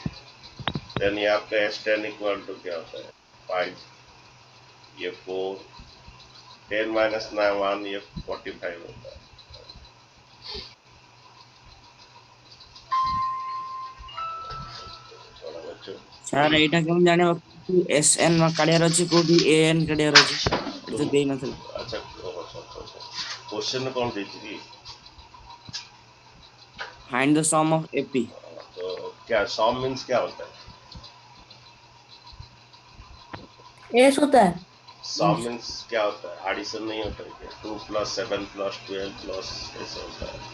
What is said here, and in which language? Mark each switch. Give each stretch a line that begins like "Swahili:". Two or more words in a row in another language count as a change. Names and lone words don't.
Hindi: देन ये आपका S10
English: equal to
Hindi: क्या होता है 5, ये 4 10 माइनस 1 ये 45 होता है। थोड़ा बच्चों
Odia: ସାର୍ ଏଇଟା କେମିତି ଜାଣିବ SN କାଢିବାର ଅଛି କୋଉଠି AN କାଢିବାର ଅଛି? ଏଠି ତ ଦେଇନଥିଲା।
Hindi: अच्छा क्वेश्चन कौन देती थी,
English: find the sum of AP.
Hindi: तो क्या
English: sum means
Hindi: क्या होता है, एस होता है।
English: sum means
Hindi: क्या होता है, एडिशन नहीं होता है क्या, 2 प्लस 7 प्लस 12 प्लस ऐसा होता है।